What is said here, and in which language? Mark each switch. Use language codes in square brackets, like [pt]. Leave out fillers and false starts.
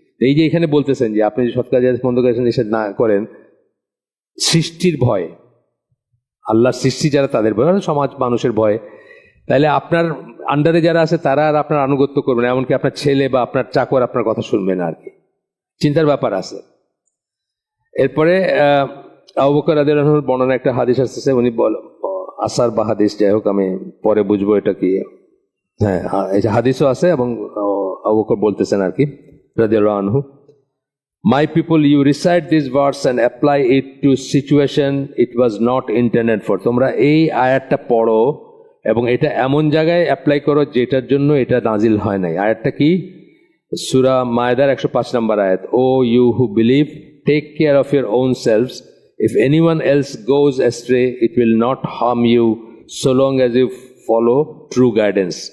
[bn] এই যে এখানে বলতেছেন যে আপনি যে সৎ কাজ বন্ধ করেছেন নিষেধ না করেন, সৃষ্টির ভয়, আল্লাহর সৃষ্টি যারা তাদের ভয়, সমাজ মানুষের ভয়, তাহলে আপনার আন্ডারে যারা আছে তারা আর আপনার আনুগত্য করবে না, এমনকি আপনার ছেলে বা আপনার চাকর আপনার কথা শুনবে না আর কি। চিন্তার ব্যাপার আছে। এরপরে আবু বকর রাদিয়াল্লাহু আনহুর বর্ণনা একটা হাদিস আসতেছে, উনি আসার বা হাদিস, যাই হোক আমি পরে বুঝবো এটা কি। হ্যাঁ, এই যে হাদিসও আছে এবং আবু বকর বলতেছেন আর কি রাদিয়াল্লাহু আনহু, [en] My people, you recite this verse and apply it to situation it was not intended for. [bn] তোমরা এই আয়াতটা পড়ো এবং এটা এমন জায়গায় অ্যাপ্লাই করো যেটার জন্য এটা নাজিল হয় নাই। আয়াতটা কি? সূরা মায়দার 105 নম্বর আয়াত, [en] O you who believe, take care of your own selves, if anyone else goes astray it will not harm you so long as you follow true guidance.